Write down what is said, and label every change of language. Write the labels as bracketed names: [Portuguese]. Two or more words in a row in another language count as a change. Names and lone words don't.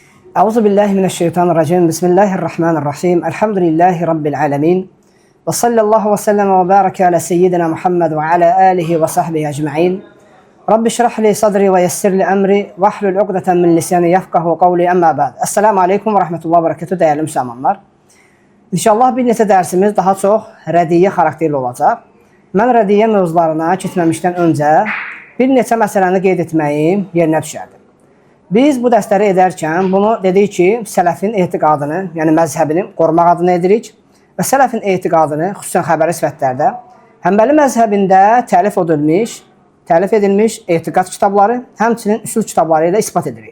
[Arabic] أعوذ بالله من الشيطان الرجيم. بسم الله الرحمن الرحيم. الحمد لله رب العالمين. وصلى الله وسلم وبارك على سيدنا محمد وعلى آله وصحبه أجمعين. رب اشرح لي صدري ويسر لي أمري واحلل عقدة من لساني يفقهوا قولي. أما بعد. السلام عليكم ورحمة الله وبركاته [Azerbaijani] değerli müsəlmanlar. İnşallah bir neçə dərsimiz daha çox rədiyyə xarakterli olacaq. Mən rədiyyə mövzularına keçməmişdən öncə bir neçə məsələni qeyd etməyim yerinə düşərdim. Biz bu dərsləri edərkən bunu dedik ki, sələfin etiqadını, yəni məzhəbini qorumaq adına edirik və sələfin etiqadını xüsusən xəbəri sifətlərdə Həmbəli məzhəbində təlif edilmiş etiqad kitabları, həmçinin üsul kitabları ilə isbat edirik.